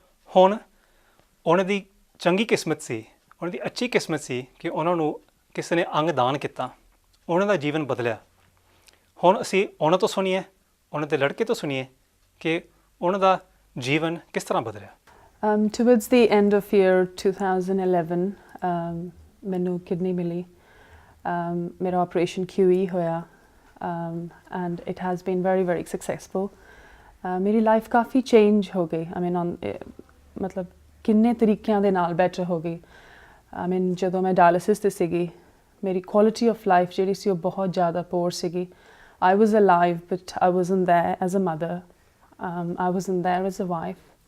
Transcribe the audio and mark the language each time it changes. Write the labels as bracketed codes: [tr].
[pa] ਹੁਣ ਉਹਨਾਂ ਦੀ ਚੰਗੀ ਕਿਸਮਤ ਸੀ, ਉਹਨਾਂ ਦੀ ਅੱਛੀ ਕਿਸਮਤ ਸੀ ਕਿ ਉਹਨਾਂ ਨੂੰ ਕਿਸੇ ਨੇ ਅੰਗ ਦਾਨ ਕੀਤਾ, ਉਹਨਾਂ ਦਾ ਜੀਵਨ ਬਦਲਿਆ। ਹੁਣ ਅਸੀਂ ਉਹਨਾਂ ਤੋਂ ਸੁਣੀਏ, ਉਹਨਾਂ ਦੇ ਲੜਕੇ ਤੋਂ ਸੁਣੀਏ ਕਿ ਉਹਨਾਂ ਦਾ ਜੀਵਨ ਕਿਸ ਤਰ੍ਹਾਂ ਬਦਲਿਆ। [en] Towards the end of year 2011 [pa] ਮੈਨੂੰ ਕਿਡਨੀ ਮਿਲੀ। ਮੇਰਾ ਆਪਰੇਸ਼ਨ QE ਹੋਇਆ, [en] and it has been very very successful. [pa] ਮੇਰੀ ਲਾਈਫ ਕਾਫੀ ਚੇਂਜ ਹੋ ਗਈ। ਮਤਲਬ ਕਿੰਨੇ ਤਰੀਕਿਆਂ ਦੇ ਨਾਲ ਬੈਟਰ ਹੋ ਗਈ। ਜਦੋਂ ਮੈਂ ਡਾਇਲਿਸਿਸ 'ਤੇ ਸੀਗੀ, ਮੇਰੀ ਕੁਆਲਿਟੀ ਆਫ ਲਾਈਫ ਜਿਹੜੀ ਸੀ ਉਹ ਬਹੁਤ ਜ਼ਿਆਦਾ ਪੂਰ ਸੀਗੀ। [en] I was alive but I wasn't there as a mother. I wasn't there as a wife.